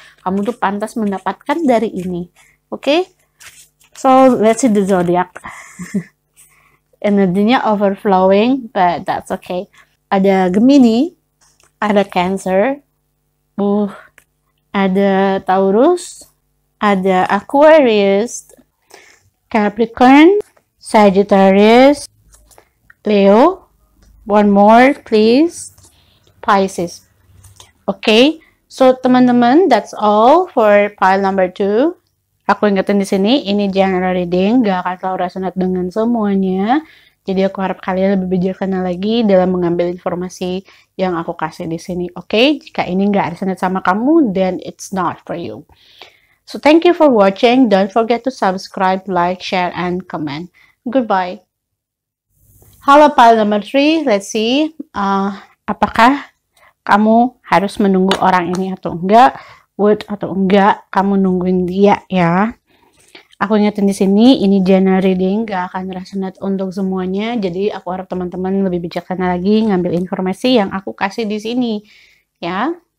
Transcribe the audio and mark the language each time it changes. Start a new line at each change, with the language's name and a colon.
Indonesian: Kamu tuh pantas mendapatkan dari ini.
English: Okay? So, let's see the zodiac. Energinya overflowing, but that's okay.
Indonesian: Ada Gemini, ada Cancer, ada Taurus, ada Aquarius, Capricorn, Sagittarius, Leo,
English: one more please,
Indonesian: Pisces. Okay?
English: So, teman-teman, that's all for pile number 2.
Indonesian: Aku ingetin di sini, ini general reading, gak akan selalu resonate dengan semuanya. Jadi aku harap kalian lebih bijaksana lagi dalam mengambil informasi yang aku kasih di sini. Oke? Jika ini gak resonate sama kamu,
English: then it's not for you. So, thank you for watching. Don't forget to subscribe, like, share, and comment. Goodbye. Halo pile number 3, let's see.
Indonesian: Apakah kamu harus menunggu orang ini atau enggak, atau enggak kamu nungguin dia ya. Aku ingetin di sini, ini general reading, gak akan resonate untuk semuanya. Jadi aku harap teman-teman lebih bijaksana lagi ngambil informasi yang aku kasih di sini ya.